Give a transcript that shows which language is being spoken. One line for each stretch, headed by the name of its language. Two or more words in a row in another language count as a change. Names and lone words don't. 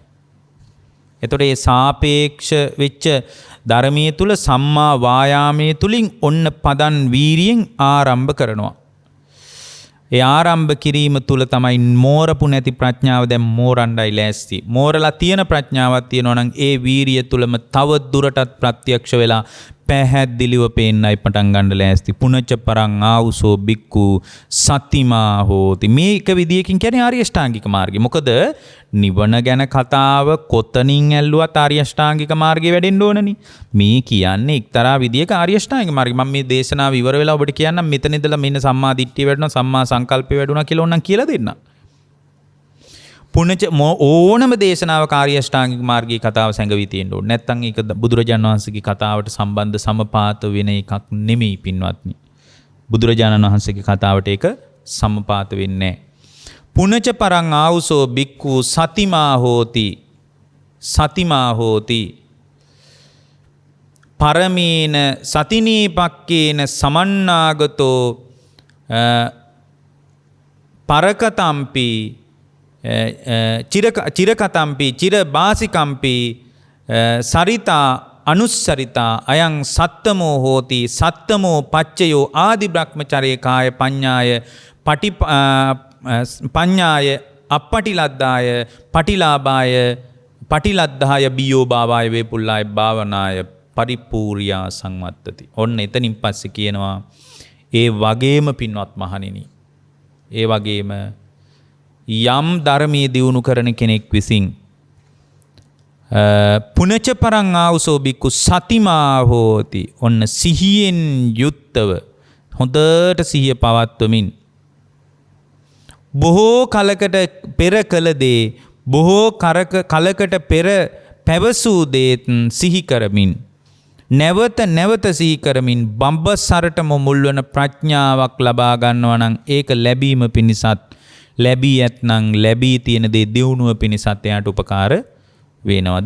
Sinhala: එතකොට මේ සාපේක්ෂ වෙච්ච ධර්මයේ තුල සම්මා වායාමයේ තුලින් ඔන්න පදන් වීරියෙන් ආරම්භ කරනවා. ඒ ආරම්භ කිරීම තුල තමයි මෝරපු නැති ප්‍රඥාව දැන් මෝරණ්ඩයි ලෑස්ති. මෝරලා තියෙන ප්‍රඥාවක් තියෙනවා නම් ඒ වීරිය තුලම තව දුරටත් ප්‍රත්‍යක්ෂ වෙලා පැහැදිලිව පේන්නයි පටන් ගන්න ලෑස්ති.
Pali: පුනච්ච පරං ආවුසෝ බික්කු සතිමා හෝති.
Sinhala: මේක විදියකින් කියන්නේ ආර්ය අෂ්ටාංගික මාර්ගය. මොකද නිවන ගැන කතාව කොතනින් ඇල්ලුවත් ආර්ය අෂ්ටාංගික මාර්ගය වැඩෙන්න ඕනනේ. මේ කියන්නේ එක්තරා විදියක ආර්ය අෂ්ටාංගික මාර්ගය. මම මේ දේශනාව ඉවර වෙලා ඔබට කියන්නම් මෙතන ඉඳලා මෙන්න සම්මා දිට්ඨිය වැඩුණා, සම්මා සංකල්පය වැඩුණා කියලා ඕනනම් කියලා දෙන්න. පුනච ඕනම දේශනාවක ආර්ය අෂ්ටාංගික මාර්ගයේ කතාව සැඟවී තියෙන්න ඕනේ. නැත්නම් ඒක බුදුරජාණන් වහන්සේගේ කතාවට සම්බන්ධ සමපාත වෙන එකක් නෙමෙයි පින්වත්නි. බුදුරජාණන් වහන්සේගේ කතාවට ඒක සමපාත වෙන්නේ නැහැ.
Pali: පුනච පරං ආවුසෝ බික්ඛු සතිමා හෝති. සතිමා හෝති. පරමේන සතිනීපක්කේන සමන්නාගතෝ පරකතම්පි චිරකතම්පි චිරබාසිකම්පි සරිතා අනුස්සරිතා අයං සත්තමෝ හෝති. සත්තමෝ පච්චයෝ ආදි බ්‍රහ්මචරේ කාය පඤ්ඤාය පඤ්ඤාය අපටිලද්දාය පටිලාභාය පටිලද්ධාය බියෝ භාවාය වේපුල්ලාය භාවනාය පරිපූර්ණා සංවත්තති.
Sinhala: ඔන්න එතනින් පස්සේ කියනවා ඒ වගේම පින්වත් මහණෙනි, ඒ වගේම යම් ධර්මයේ දියුණු කරන කෙනෙක් විසින්
Pali: පුනච පරං ආවුසෝ බික්කු සතිමා හෝති.
Sinhala: ඔන්න සිහියෙන් යුක්තව හොඳට සිහිය පවත්වමින් බොහෝ කලකට පෙර කළ දේ බොහෝ කලකට පෙර පැවසූ දේත් සිහි කරමින් නැවත නැවත සිහි කරමින් බඹසරටම මුල්වන ප්‍රඥාවක් ලබා ගන්නවා නම් ඒක ලැබීම පිණිසත් ලැබී ඇත්නම් ලැබී තියෙන දේ දියුණුව පිණිසත් එයාට උපකාර වෙනවා.